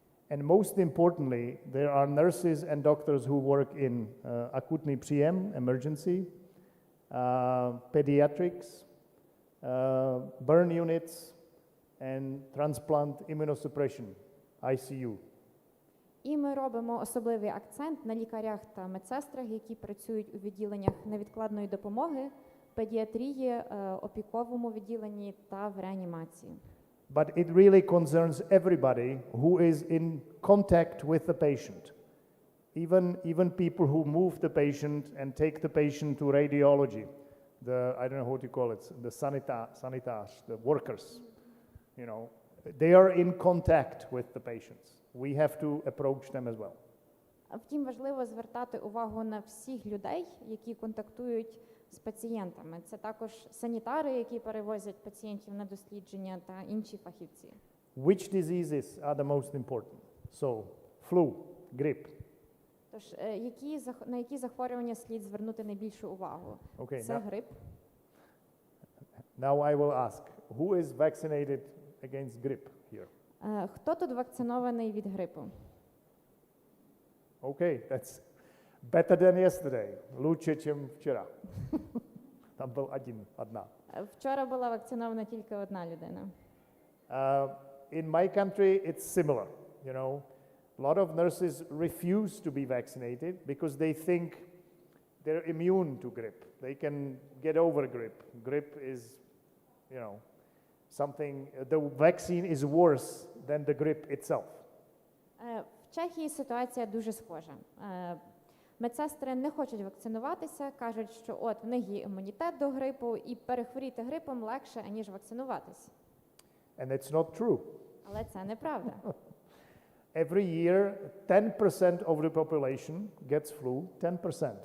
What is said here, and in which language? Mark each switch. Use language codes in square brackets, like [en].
[en] And most importantly, there are nurses and doctors who work in [cs] akutní příjem, [en] emergency, pediatrics, burn units, and transplant immunosuppression, ICU. [uk] І ми робимо особливий акцент на лікарях та медсестрах, які працюють у відділеннях невідкладної допомоги, педіатрії, опіковому відділенні та в реанімації. [en] But it really concerns everybody who is in contact with the patient. Even people who move the patient and take the patient to radiology. I don't know what you call it, the sanitas, the workers, you know, they are in contact with the patients. We have to approach them as well. [uk] Втім, важливо звертати увагу на всіх людей, які контактують з пацієнтами. Це також санітари, які перевозять пацієнтів на дослідження, та інші фахівці. [en] Which diseases are the most important? So, flu, grip. [uk] Тож, на які захворювання слід звернути найбільшу увагу? [en] Okay, [uk] Це грип. [en] Now I will ask, who is vaccinated against grip here? [uk] Хто тут вакцинований від грипу? [en] Okay, that's better than yesterday. [ru] Лучше, чем вчера. Там был одна. [uk] Вчора була вакцинована тільки одна людина. [en] In my country, it's similar. You know, a lot of nurses refuse to be vaccinated because they think they're immune to grip. They can get over grip. Grip is, you know, something. The vaccine is worse than the grip itself. [uk] В Чехії ситуація дуже схожа. Медсестри не хочуть вакцинуватися, кажуть, що от в них є імунітет до грипу, і перехворіти грипом легше, аніж вакцинуватися. [en] And it's not true. [uk] Але це неправда. [en] Every year, 10% of the population gets flu, 10%.